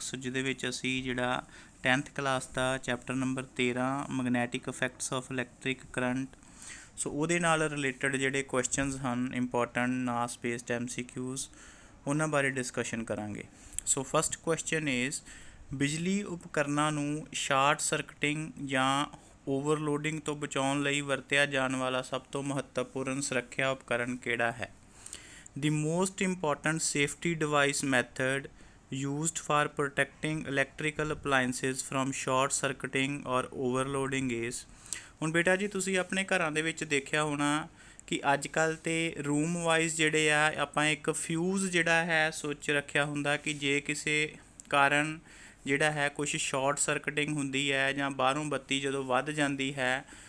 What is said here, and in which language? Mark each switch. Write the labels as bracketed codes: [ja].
[pa] ਸੋ ਜਿਹਦੇ ਵਿੱਚ ਅਸੀਂ ਜਿਹੜਾ 10th class ਦਾ chapter number 13 magnetic effects of electric current, ਸੋ ਉਹਦੇ ਨਾਲ ਰਿਲੇਟਡ ਜਿਹੜੇ ਕੁਐਸਚਨਸ ਹਨ ਇੰਪੋਰਟੈਂਟ ਨਾਸ ਬੇਸਡ MCQs ਉਹਨਾਂ ਬਾਰੇ ਡਿਸਕਸ਼ਨ ਕਰਾਂਗੇ। ਸੋ ਫਸਟ ਕੁਐਸਚਨ ਇਜ਼, ਬਿਜਲੀ ਉਪਕਰਨਾਂ ਨੂੰ ਸ਼ਾਰਟ ਸਰਕਟਿੰਗ ਜਾਂ ਓਵਰਲੋਡਿੰਗ ਤੋਂ ਬਚਾਉਣ ਲਈ ਵਰਤਿਆ ਜਾਣ ਵਾਲਾ ਸਭ ਤੋਂ ਮਹੱਤਵਪੂਰਨ ਸੁਰੱਖਿਆ ਉਪਕਰਨ ਕਿਹੜਾ ਹੈ? [en] The most important safety device method used for protecting electrical appliances from short circuiting or overloading is। [pa] ਹੁਣ ਬੇਟਾ ਜੀ ਤੁਸੀਂ ਆਪਣੇ ਘਰਾਂ ਦੇ ਵਿੱਚ ਦੇਖਿਆ ਹੋਣਾ ਕਿ ਅੱਜ ਕੱਲ੍ਹ ਤਾਂ ਰੂਮ ਵਾਈਜ਼ ਜਿਹੜੇ ਆ ਆਪਾਂ ਇੱਕ ਫਿਊਜ਼ ਜਿਹੜਾ ਹੈ ਸੋਚ ਰੱਖਿਆ ਹੁੰਦਾ ਕਿ ਜੇ ਕਿਸੇ ਕਾਰਨ ਜਿਹੜਾ ਹੈ ਕੁਛ ਸ਼ਾਰਟ ਸਰਕਟਿੰਗ ਹੁੰਦੀ ਹੈ ਜਾਂ ਬਾਹਰੋਂ ਬੱਤੀ ਜਦੋਂ ਵੱਧ ਜਾਂਦੀ ਹੈ,